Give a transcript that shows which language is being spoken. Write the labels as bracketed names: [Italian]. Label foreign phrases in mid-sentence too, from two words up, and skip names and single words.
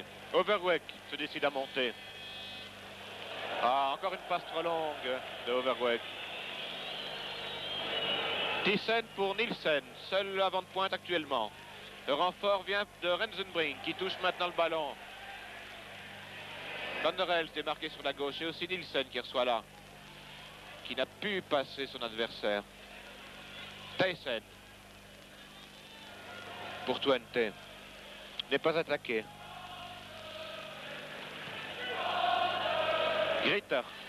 [French] Overweg se décide à monter. Ah, encore une passe trop longue de Overweg. Thyssen pour Nielsen, seul avant de pointe actuellement. Le renfort vient de Rensenbrink qui touche maintenant le ballon. Van der Elst est marqué sur la gauche et aussi Nielsen qui reçoit là. Qui n'a pu passer son adversaire. Thijssen. Pour Twente. N'est pas attaqué. Gritter.